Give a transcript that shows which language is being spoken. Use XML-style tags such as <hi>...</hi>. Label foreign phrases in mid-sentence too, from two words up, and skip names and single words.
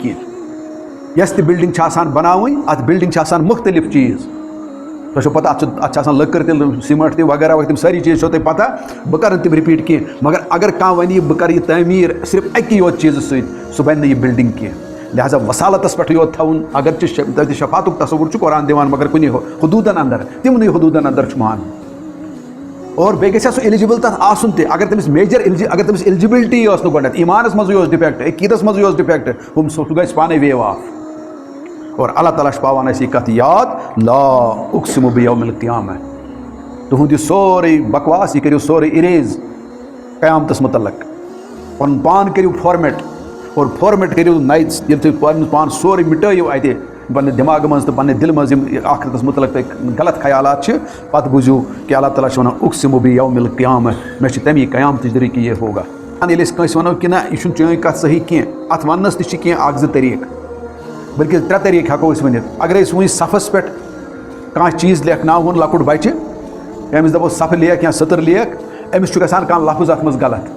<ks>کینٛہہ یۄس تہِ بلڈنگ چھِ آسان بناوٕنۍ اتھ بلڈنگ چھِ آسان مختلف چیٖز تۄہہِ چھو پتہ اتھ چھِ آسان لٔکٕر تہِ سیٖمنٹ تہِ وغیرہ وغیرہ تِم سٲری چیٖز چھو تۄہہِ پتہ بہٕ کرٕ نہٕ تِم رِپیٖٹ کینٛہہ مگر اگر کانٛہہ ونہِ بہٕ کرٕ یہِ تعمیٖر صرف اکی یوت چیٖزٕ سۭتۍ سُہ بنہِ نہٕ یہِ بلڈنگ کینٛہہ لہٰذا وسالتس پٮ۪ٹھٕے یوت تھاوُن اگر تتہِ شفاتُک تصوُر چھُ قرآن دِوان مگر کُنہِ حدوٗدن اندر تِمنٕے حدوٗدن اندر چھُ مانُن اور بیٚیہِ گژھِ ہا سُہ ایلِجِبل تتھ آسُن تہِ اگر تٔمِس میجر اگر تٔمِس ایلجِبلٹی ٲس نہٕ گۄڈنٮ۪تھ ایٖمانس منٛزٕے اوس ڈِفیکٹ عقیٖدس منٛزٕے اوس ڈِفیکٹ سُہ گژھِ پانے</ks> <en>waive off</en> <ks>اور اللہ تعالیٰ چھُ پاوان اَسہِ یہِ کتھ یاد</ks> <ar>لا اقسم بیوم القیامہ</ar> <ks>تُہُنٛد یہِ سورُے بکواس یہِ کٔرِو سورُے اِریز قیامتس متعلق پنُن پان کٔرِو فارمیٹ اور فارمیٹ کٔرِو نَیہِ ییٚلہِ تُہۍ پنُن پان سورُے مِٹٲیِو اتہِ پننہِ دٮ۪ماغہٕ منٛز تہٕ پننہِ دِلہِ منٛز یِم آخرتس متعلق تۄہہِ غلط خیالات چھِ پتہٕ بوٗزِو کہِ اللہ تعالیٰ چھُ ونان</ks> <ar>اقسم بیوم القیامہ</ar> <ks>مےٚ چھِ تمی قیامتٕچ دٔری کہ</ks> <ur>یہ ہوگا</ur> <ks>ییٚلہِ أسۍ کٲنٛسہِ ونو کہِ نہ یہِ چھُنہٕ چٲنۍ کتھ صحیح کینٛہہ اتھ وننس تہِ چھِ کینٛہہ اکھ زٕ طریٖقہٕ بلکہ 3 طریٖقہٕ ہٮ۪کو أسۍ ؤنِتھ اگرے أسۍ وٕنۍ صفس پٮ۪ٹھ کانٛہہ چیٖز لیکھناوہون لۄکُٹ بچہِ أمِس دپو صفہٕ لیکھ یا سٔتٕر لیکھ أمِس چھُ گژھان کانٛہہ لفظ اتھ منٛز</ks>